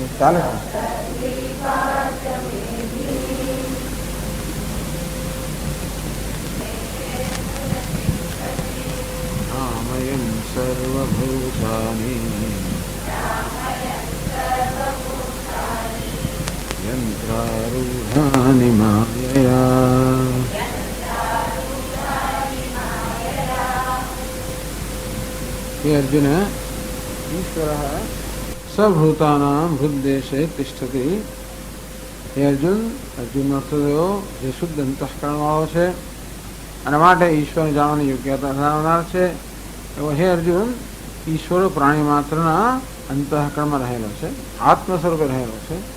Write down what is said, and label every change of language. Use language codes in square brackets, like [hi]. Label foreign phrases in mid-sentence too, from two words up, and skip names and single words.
[sa] ચાલે રામયં સર્વભૂતાની યંત્રારૂઢાનિ માયયા. हे अर्जुन ईश्वरः સભૂતાનાં હૃદદેશે તિષ્ઠતિ. [gu] હે અર્જુન, અર્જુનનો અર્થ થયો જે શુદ્ધ અંતઃકરણવાળો છે અને માટે ઈશ્વરને જાણવાની યોગ્યતા ધરાવનાર છે. એવો હે અર્જુન, ઈશ્વર પ્રાણી માત્રના અંતઃકરણમાં રહેલો છે, આત્મ સ્વરૂપે રહેલો છે.